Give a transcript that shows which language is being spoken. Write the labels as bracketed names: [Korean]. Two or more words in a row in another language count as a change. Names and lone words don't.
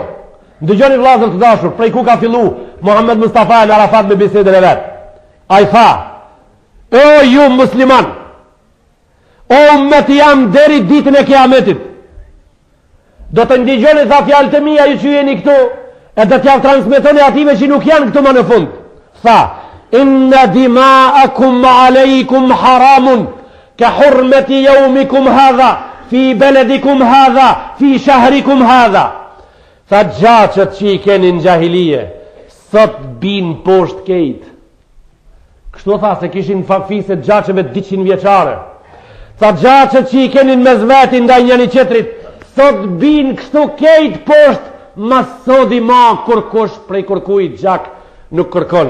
[Albanian] Dëgjoni vllazër të dashur, prej ku ka fillu Muhammed Mustafa në Arafat me bisedën e vet. Ai tha: "O ju musliman, o ummeti jam deri ditën e Kiametit. Do të ndigjoni tha fjalët e mia ju që jeni këtu, e do t'ja transmetoni ative që nuk janë këtu më në fund." Tha: [Arabic] "إن دماءكم عليكم حرام كحرمة يومكم هذا في بلدكم هذا في شهركم هذا." [Albanian] Tha gjaçët që i keni në gjahilije sot bin poshtë kejt. Kështu tha se kishin fiset gjaçëve 200 vjeçare. Tha gjaçët që i keni në mes vetin ndaj njëri tjetrit sot bin kështu kejt poshtë, mas sodi ma kërkush prej kërkujt gjak nuk kërkon.